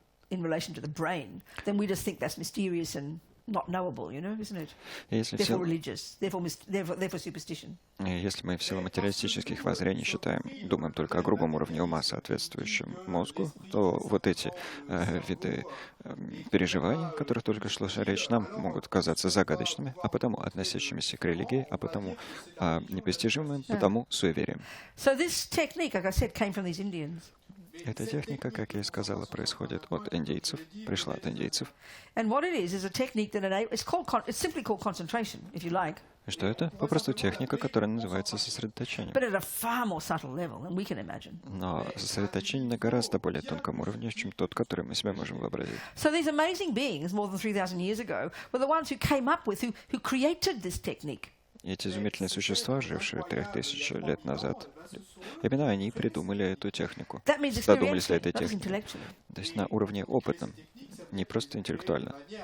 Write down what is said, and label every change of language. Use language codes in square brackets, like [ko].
[en] In relation to the brain, then we just think that's mysterious and not knowable, isn't it? Therefore religious, therefore superstition. [ru] Если мы в силу материалистических воззрений думаем только о грубом уровне ума, соответствующем мозгу, то вот эти виды переживаний, о которых только шла речь, нам могут казаться загадочными, а потому относящимися к религии, а потому непостижимым, потому суеверием. [en] So this technique, like I said, came from these Indians. [ru] Эта техника, как я и сказала, происходит от индейцев, пришла от индейцев. [en] And what it is a technique that it's simply called concentration, if you like. [ru] И что это? Попросту техника, которая называется сосредоточением. [en] But at a far more subtle level than we can imagine. [ru] Но сосредоточение на гораздо более тонком уровне, чем тот, который мы себе можем вообразить. [en] So these amazing beings, more than 3,000 years ago, were the ones who came up with, who created this technique. [ru] И эти изумительные существа, жившие 3000 лет назад, именно они придумали эту технику, додумались до этой техники. То есть на уровне опытном, не просто интеллектуально.